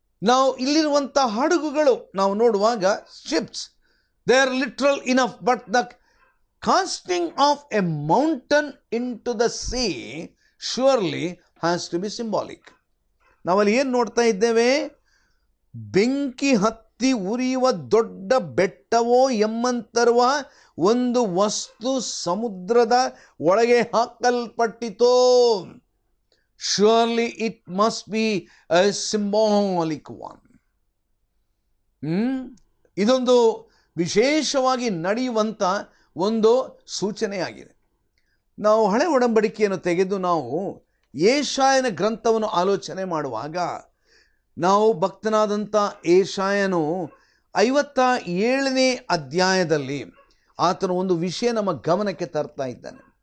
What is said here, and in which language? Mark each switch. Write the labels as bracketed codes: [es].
[en] Now [kn] ಇಲ್ಲಿರುವಂಥ ಹಡಗುಗಳು ನಾವು ನೋಡುವಾಗ [en] ships, they are literal enough, but the casting of a mountain into the sea surely has to be symbolic. [kn] ನಾವಲ್ಲಿ ಏನು ನೋಡ್ತಾ ಇದ್ದೇವೆ? ಬೆಂಕಿ ಹತ್ತಿ ಹೊತ್ತಿ ಉರಿಯುವ ದೊಡ್ಡ ಬೆಟ್ಟವೋ ಎಂಬಂತರುವ ಒಂದು ವಸ್ತು ಸಮುದ್ರದ ಒಳಗೆ ಹಾಕಲ್ಪಟ್ಟಿತೋ. [en] Surely it must be a symbolic one. [kn] ಇದೊಂದು ವಿಶೇಷವಾಗಿ ನಡೆಯುವಂಥ ಒಂದು ಸೂಚನೆಯಾಗಿದೆ. ನಾವು ಹಳೆ ಒಡಂಬಡಿಕೆಯನ್ನು ತೆಗೆದು ನಾವು ಯೆಶಾಯನ ಗ್ರಂಥವನ್ನು ಆಲೋಚನೆ ಮಾಡುವಾಗ ನಾವು ಭಕ್ತನಾದಂಥ ಯೆಶಾಯನು 57ನೇ ಅಧ್ಯಾಯದಲ್ಲಿ ಆತನು ಒಂದು ವಿಷಯ ನಮ್ಮ ಗಮನಕ್ಕೆ ತರ್ತಾ ಇದ್ದಾನೆ.